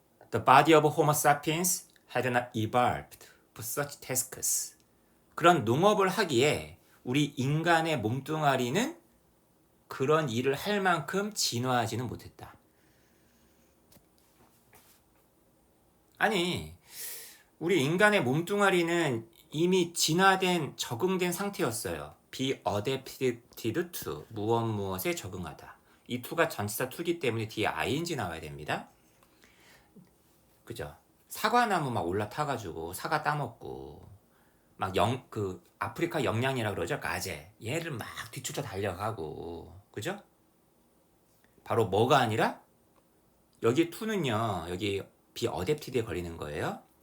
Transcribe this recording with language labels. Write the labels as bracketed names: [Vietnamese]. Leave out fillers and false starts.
[English] The body of Homo sapiens had not evolved for such tasks. [Korean] 그런 농업을 하기에 우리 인간의 몸뚱아리는 그런 일을 할 만큼 진화하지는 못했다. 아니, 우리 인간의 몸뚱아리는 이미 진화된, 적응된 상태였어요. [English] be adapted to, [Korean] 무엇에 적응하다. 이 to가 전치사 to이기 때문에 뒤에 ing 나와야 됩니다. 그죠? 사과나무 막 올라타가지고 사과 따먹고 막 아프리카 영양이라 그러죠? 가재. 얘를 막 뒤쫓아 달려가고, 그죠? 바로 뭐가 아니라 여기 to는요, 여기 be adapted에 걸리는 거예요.